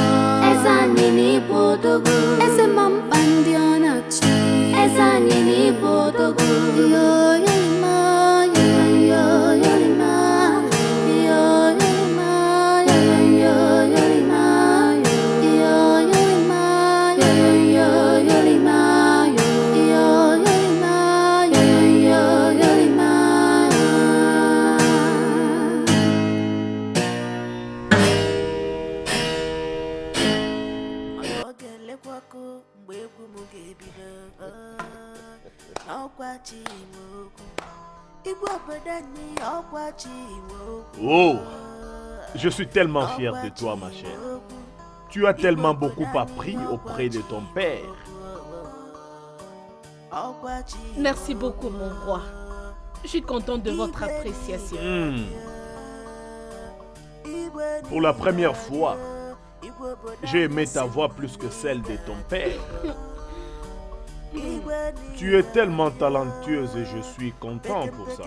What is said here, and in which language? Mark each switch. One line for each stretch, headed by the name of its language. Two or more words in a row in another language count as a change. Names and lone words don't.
Igbo: Esa nini bodogu Ese mampandio nachi Esa nini bodogu Yo yolima Yo yo yolima Yo yolima Yo yo yolima Yo yolima Yo yo yolima Yo yolima Yo yo yolima Ogele kwako mgbe egwu m ga-ebido ọkwa chi nwe okwu igwe obodo anyị ọkwa chi nwe okwu
French: Oh, je suis tellement fier de toi, ma chère. Tu as tellement beaucoup appris auprès de ton père.
Igbo: ọkwa chi
French: Merci beaucoup, mon roi. Je suis contente de votre appréciation. Pour la première fois, j'ai aimé ta voix plus que celle de ton père. Tu es tellement talentueuse et je suis content pour ça.